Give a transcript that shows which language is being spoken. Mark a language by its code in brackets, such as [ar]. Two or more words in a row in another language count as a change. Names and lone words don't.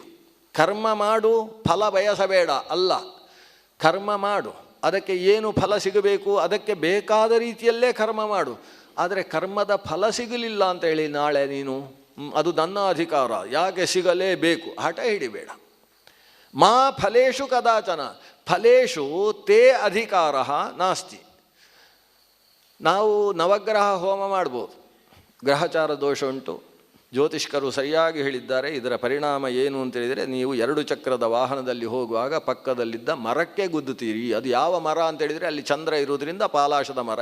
[kn] ಕರ್ಮ ಮಾಡು, ಫಲ ಬಯಸಬೇಡ ಅಲ್ಲ. ಕರ್ಮ ಮಾಡು, ಅದಕ್ಕೆ ಏನು ಫಲ ಸಿಗಬೇಕು ಅದಕ್ಕೆ ಬೇಕಾದ ರೀತಿಯಲ್ಲೇ ಕರ್ಮ ಮಾಡು. ಆದರೆ ಕರ್ಮದ ಫಲ ಸಿಗಲಿಲ್ಲ ಅಂತೇಳಿ ನಾಳೆ ನೀನು ಅದು ನನ್ನ ಅಧಿಕಾರ, ಯಾಕೆ ಸಿಗಲೇಬೇಕು ಹಠ ಹಿಡಿಬೇಡ. [sa] ಮಾ ಫಲೇಶು ಕದಾಚನ ಫಲೇಶು ತೇ ಅಧಿಕಾರ ನಾಸ್ತಿ. [kn] ನಾವು ನವಗ್ರಹ ಹೋಮ ಮಾಡ್ಬೋದು, ಗ್ರಹಚಾರ ದೋಷ ಉಂಟು. ಜ್ಯೋತಿಷ್ಕರು ಸರಿಯಾಗಿ ಹೇಳಿದ್ದಾರೆ. ಇದರ ಪರಿಣಾಮ ಏನು ಅಂತೇಳಿದರೆ, ನೀವು 2 ಚಕ್ರದ ವಾಹನದಲ್ಲಿ ಹೋಗುವಾಗ ಪಕ್ಕದಲ್ಲಿದ್ದ ಮರಕ್ಕೆ ಗುದ್ದುತ್ತೀರಿ. ಅದು ಯಾವ ಮರ ಅಂತೇಳಿದರೆ ಅಲ್ಲಿ ಚಂದ್ರ ಇರುವುದರಿಂದ ಪಾಲಾಶದ ಮರ.